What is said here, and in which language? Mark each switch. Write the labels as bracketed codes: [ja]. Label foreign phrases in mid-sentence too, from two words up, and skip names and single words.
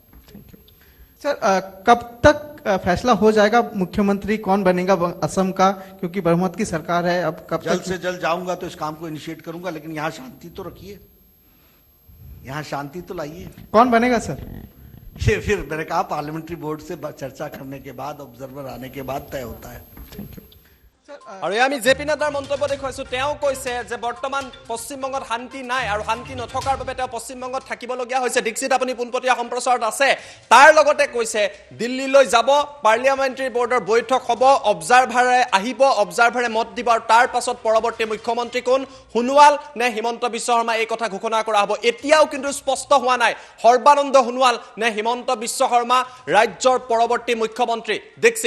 [hi] सर कब तक फैसला हो जाएगा मुख्यमंत्री कौन बनेगा असम का क्योंकि बहुमत की सरकार है अब कब जल्द से जल्द जाऊंगा तो इस काम को इनिशिएट करूंगा लेकिन यहाँ शांति तो रखिए यहाँ शांति तो लाइए कौन बनेगा सर ये फिर मैंने कहा [en] parliamentary board [hi] से चर्चा करने के बाद ऑब्जर्वर आने के बाद तय होता है [as] আৰু আমি জেপি নাড্ডাৰ মন্তব্য দেখুৱাইছো তেওঁ কৈছে যে বৰ্তমান পশ্চিমবংগত শান্তি নাই আৰু শান্তি নথকাৰ বাবে তেওঁ পশ্চিমবংগত থাকিবলগীয়া হৈছে দীক্ষিত আপুনি পোনপটীয়া সম্প্ৰচাৰত আছে তাৰ লগতে কৈছে দিল্লীলৈ যাব পাৰ্লিয়ামেণ্টাৰী বোৰ্ডৰ বৈঠক হ'ব অবজাৰ্ভাৰে আহিব অবজাৰ্ভাৰে মত দিব আৰু তাৰ পাছত পৰৱৰ্তী মুখ্যমন্ত্ৰী কোন সোণোৱাল নে হিমন্ত বিশ্ব শৰ্মা এই কথা ঘোষণা কৰা হ'ব এতিয়াও কিন্তু স্পষ্ট হোৱা নাই সৰ্বানন্দ সোণোৱাল নে হিমন্ত বিশ্ব শৰ্মা ৰাজ্যৰ পৰৱৰ্তী মুখ্যমন্ত্ৰী দীক্ষিত